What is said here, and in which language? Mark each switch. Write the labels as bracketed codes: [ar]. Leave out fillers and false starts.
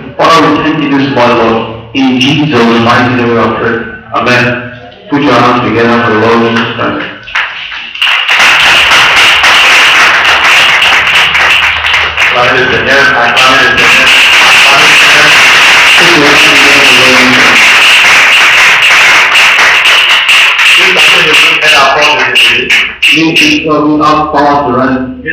[en] Father, we thank you this morning, Lord. In Jesus' mighty name we have prayed. Amen. Put your hands together for the Lord Jesus Christ. [fr] Acclamez le Seigneur, acclamez le Seigneur, [en] acclamez le Seigneur. Put your hands together for the Lord Jesus Christ. [fr] Chacun de vous est la force de Jésus. [en] Each of you have power to run.